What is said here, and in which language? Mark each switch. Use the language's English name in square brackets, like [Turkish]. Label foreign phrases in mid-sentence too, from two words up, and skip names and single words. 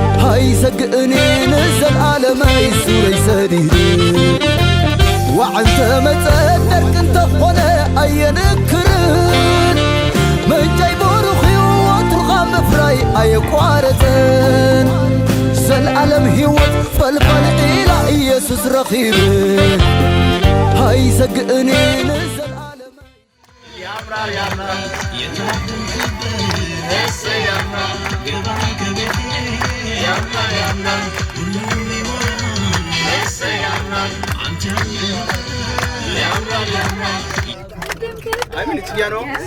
[Tigrinya] ኣይሰግእኒ ንዘለዓለመይ ሱረይ ሰዲደ። ዋዕንተ መጸ ደርቂ እንተኾነ ኣየንክርን፣ ምንጨይ ብሩኽ እዩ ወትርኻ ምፍራይ ኣየቋረጸን። ዘለዓለም ህይወት ፈልፋል ኢላ ኢየሱስ ረኺበ፣ ኣይሰግእኒ ንዘለዓለመይ። [Amharic] ያምራል፣ ያምራል፣ የታደልክበት እሰይ ያምራል፣ ግባ ከቤቴ ያምራል፣ ያምራል፣ ሁሉም ይሞላል እሰይ ያምራል፣ አንተ ያምራል፣ ያምራል። አይ ምን እትያ ነው?